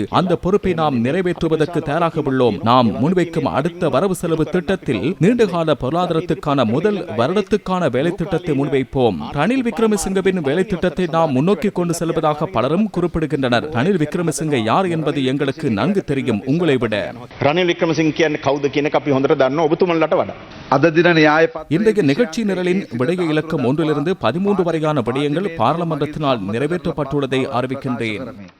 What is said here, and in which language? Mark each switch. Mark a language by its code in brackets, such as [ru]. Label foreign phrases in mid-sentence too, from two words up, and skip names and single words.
[ta] அந்த பொறுப்பை நாம் நிறைவேற்றுவதற்கு தயாராக உள்ளோம். நாம் முன்வைக்கும் அடுத்த வரவு செலவு திட்டத்தில் நீண்டகால பொருளாதாரத்துக்கான முதல் வருடத்துக்கான வேலை திட்டத்தை முன்வைப்போம். ரணில் விக்ரமசிங்கவின் வேலை திட்டத்தை நாம் முன்னோக்கி கொண்டு செல்வதாக பலரும் குறிப்பிடுகின்றனர். ரணில் விக்ரமசிங்க யார் என்பது எங்களுக்கு நன்கு தெரியும், உங்களை விட. [si] ரணில் விக்ரமசிங்க கவுது කියන අපි හොඳට දන්නවා ඔබතුමන්ලට වඩා. අද දින න්‍යාය [ta] இன்றைய நிகழ்ச்சி நிரலின் விடய இலக்கம் 1 லிருந்து 13 வரையான விடயங்கள் பாராளுமன்றத்தினால் நிறைவேற்றப்பட்டுள்ளதை அறிவிக்கின்றேன்.